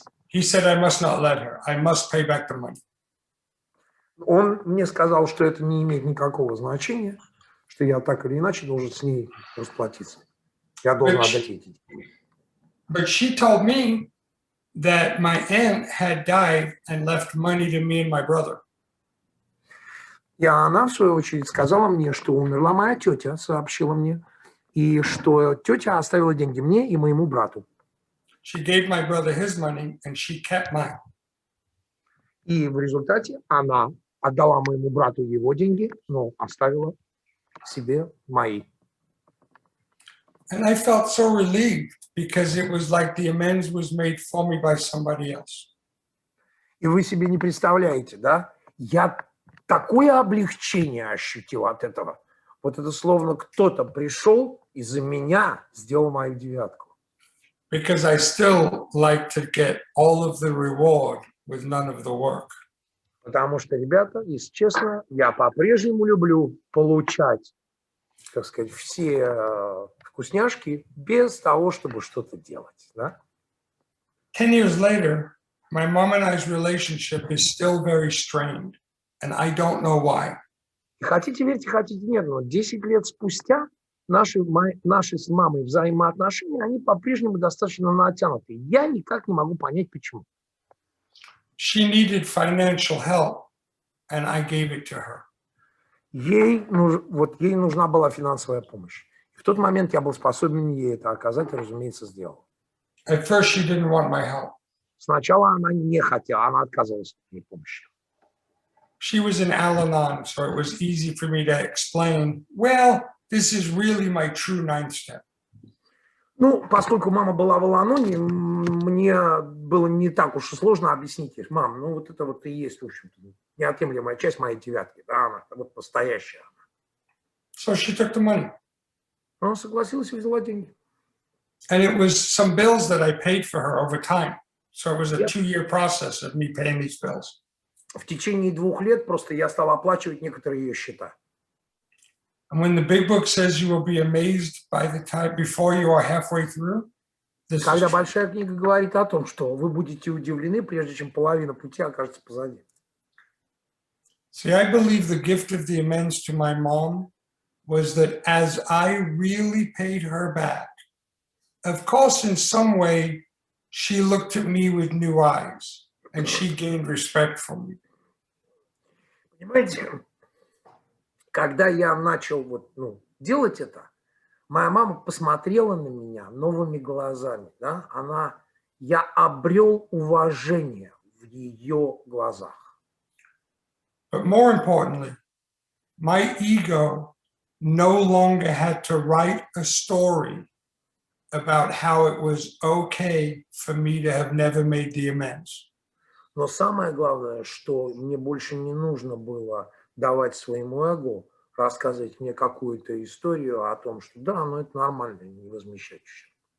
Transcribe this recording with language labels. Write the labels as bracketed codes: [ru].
[en] he said I must not let her. I must pay back the money. [ru] Он мне сказал, что это не имеет никакого значения, что я так или иначе должен с ней расплатиться. Я должен отдать ей эти деньги. [en] But she told me that my aunt had died and left money to me and my brother. [ru] И она, в свою очередь, сказала мне, что умерла моя тетя, сообщила мне, и что тетя оставила деньги мне и моему брату. [en] She gave my brother his money and she kept mine. [ru] И в результате она отдала моему брату его деньги, но оставила себе мои. [en] And I felt so relieved because it was like the amends was made for me by somebody else. [ru] И вы себе не представляете, да? Я такое облегчение ощутил от этого. Вот это словно кто-то пришел и за меня сделал мою девятку. [en] Because I still like to get all of the reward with none of the work. [ru] Потому что, ребята, если честно, я по-прежнему люблю получать, так сказать, все вкусняшки без того, чтобы что-то делать. Да? [en] 10 years later, my mom and I's relationship is still very strained, and I don't know why. [ru] И хотите верьте, хотите нет, но 10 лет спустя наши с мамой взаимоотношения, они по-прежнему достаточно натянуты. Я никак не могу понять, почему. [en] She needed financial help, and I gave it to her. [ru] Ей нужна была финансовая помощь. И в тот момент я был способен ей это оказать и, разумеется, сделал. [en] At first, she didn't want my help. [ru] Сначала она не хотела, она отказывалась от моей помощи. [en] She was in Al-Anon, so it was easy for me to explain, well, this is really my true ninth step. [ru] Ну, поскольку мама была в Аланоне, мне было не так уж и сложно объяснить ей: мам, ну вот это вот и есть, в общем-то, неотъемлемая часть моей девятки, да, она вот настоящая. [en] So she took the money. [ru] Она согласилась и взяла деньги. [en] And it was some bills that I paid for her over time. So it was a 2-year process of me paying these bills. [ru] В течение 2 лет просто я стал оплачивать некоторые ее счета. [en] And when the big book says you will be amazed by the time before you are halfway through, this [ru] Когда [en] is [ru] большая книга говорит о том, что вы будете удивлены, прежде чем половина пути окажется позади. [en] See, I believe the gift of the amends to my mom was that as I really paid her back, of course, in some way, she looked at me with new eyes and she gained respect for me. [ru] Понимаете, когда я начал делать это, моя мама посмотрела на меня новыми глазами. Да? Я обрел уважение в ее глазах. [en] But more importantly, my ego no longer had to write a story about how it was okay for me to have never made the amends. [ru] Но самое главное, что мне больше не нужно было давать своему эго рассказывать мне какую-то историю о том, что да, ну это нормально, не возмещать ущерб.